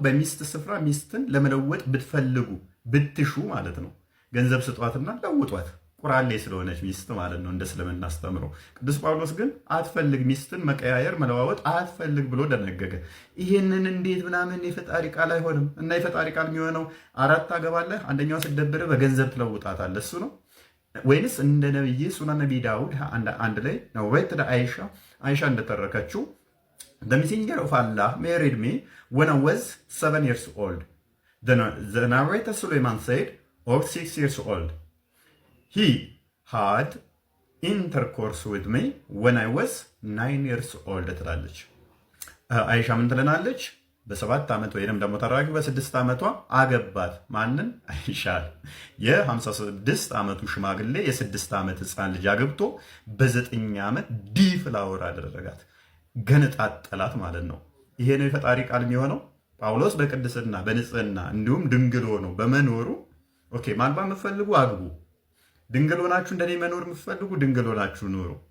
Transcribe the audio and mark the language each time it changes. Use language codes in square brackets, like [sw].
[am] በሚስት ስፍራ ሚስትን ለመለወጥ ብትፈልጉ ብትሹ ማለት ነው። ገንዘብ ስጧትና ለውጧት፣ ቁራሌ ስለሆነች ሚስት ማለት ነው እንደ እስልምና አስተምረው። ቅዱስ ጳውሎስ ግን አትፈልግ፣ ሚስትን መቀያየር መለዋወጥ አትፈልግ ብሎ ደነገገ። ይሄንን እንዴት ምናምን የፈጣሪ ቃል አይሆንም። እና የፈጣሪ ቃል የሚሆነው 4 ታገባለህ፣ አንደኛዋ ስትደብር በገንዘብ ትለውጣታለህ እሱ ነው ወይንስ እንደ ነብይ ሱና ነቢ ዳውድ አንድ ላይ ነው ወይት አይሻ እንደተረከችው [en] the messenger of Allah married me when I was 7 years old. The narrator Suleiman said, or 6 years old. He had intercourse with me when I was 9 years old [am] ትላለች። አይሻ ምን ትለናለች? በ7 ዓመት ወይንም ደግሞ ተራኪ በ6 ዓመቷ አገባት። ማንን? አይሻል። የ56 ዓመቱ ሽማግሌ የ6 ዓመት ህፃን ልጅ አግብቶ በ9 ዓመት ዲፍላወር አደረጋት፣ ገነጣጠላት ማለት ነው። ይሄ ነው የፈጣሪ ቃል የሚሆነው። ጳውሎስ በቅድስና በንጽህና እንዲሁም ድንግል ሆኖ በመኖሩ ኦኬ፣ ማግባት የምትፈልጉ አግቡ፣ ድንግል ሆናችሁ እንደኔ መኖር የምትፈልጉ ድንግል ሆናችሁ ኑሩ።